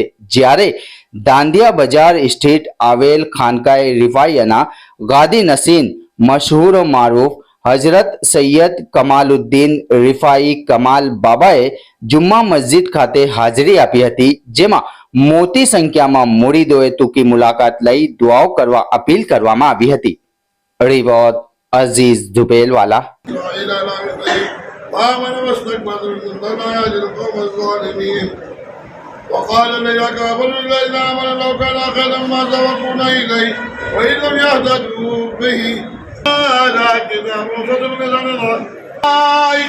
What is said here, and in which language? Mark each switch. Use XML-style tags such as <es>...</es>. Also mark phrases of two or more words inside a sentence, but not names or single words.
<gu>જ્યારે દાંડિયા બજાર સ્થિત આવેલ ખાનકાએ રિફાયાના ગાદી નશીન મશહૂર મારૂફ હજરત સૈયદ કમાલુદ્દીન રિફાઈ કમાલ બાબાએ જુમ્મા મસ્જિદ ખાતે હાજરી આપી હતી, જેમાં મોટી સંખ્યામાં મુરીદોએ ટૂંકી મુલાકાત લઈ દુઆઓ કરવા અપીલ કરવામાં આવી હતી।</gu> <hi>रिपोर्ट अजीज झुफेलवाला।</hi> <ar>وقال الذين كفروا لئن آمنوا لو كان خيرا ما سبقونا إليه وإن لم يهتدوا به لكن أولئك</ar>